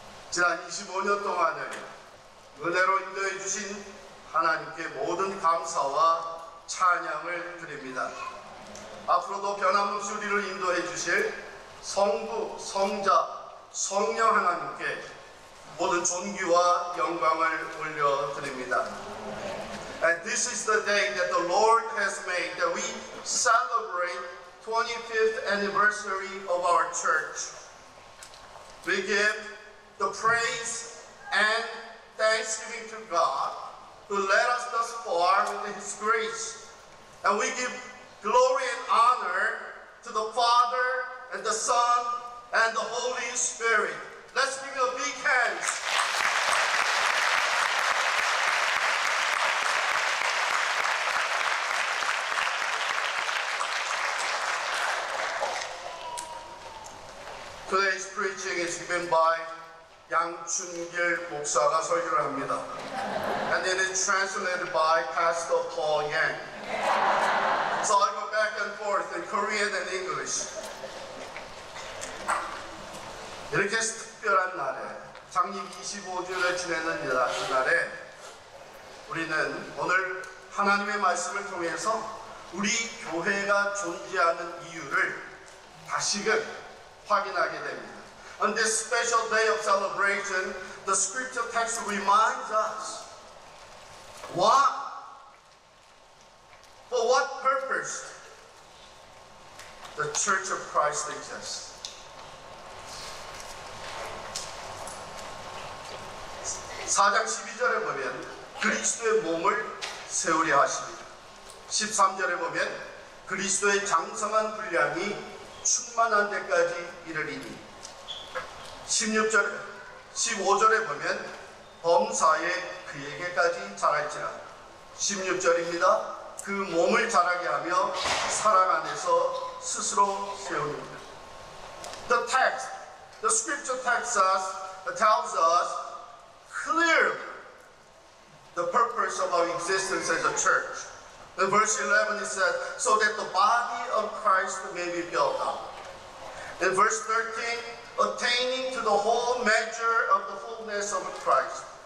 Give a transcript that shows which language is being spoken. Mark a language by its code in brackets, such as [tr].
[ko] 지난 25년 동안을 은혜로 인도해 주신 하나님께 모든 감사와 찬양을 드립니다. 앞으로도 변함없이 우리를 인도해 주실 성부, 성자, 성령 하나님께 모든 존귀와 영광을 올려드립니다. [en] And this is the day that the Lord has made, that we celebrate 25th anniversary of our church. We give the praise and thanksgiving to God who led us thus far with His grace. And we give glory and honor to the Father and the Son and the Holy Spirit. Let's give you a big hand. Today's preaching is given by 양춘길 [ko] 목사가 설교를 합니다. [en] And it is translated by Pastor Paul Yang. So I go back and forth in Korean and English. [ko] 이렇게 특별한 날에, 창립 25주년을 지내는 이날에 우리는 오늘 하나님의 말씀을 통해서 우리 교회가 존재하는 이유를 다시금 확인하게 됩니다. [en] On this special day of celebration, the scripture text reminds us why, for what purpose the Church of Christ exists. [ko] 4장 12절에 보면 그리스도의 몸을 세우려 하십니다. 13절에 보면 그리스도의 장성한 분량이 충만한 데까지 이르리니 15절에 보면 범사에 그에게까지 자랄지라. 16절입니다. 그 몸을 자라게 하며 사랑 안에서 스스로 세웁니다. [en] The text, the scripture text tells us clearly the purpose of our existence as a church. In verse 11 it says, so that the body of Christ may be built up. In verse 13, attaining to the whole measure of the fullness of Christ.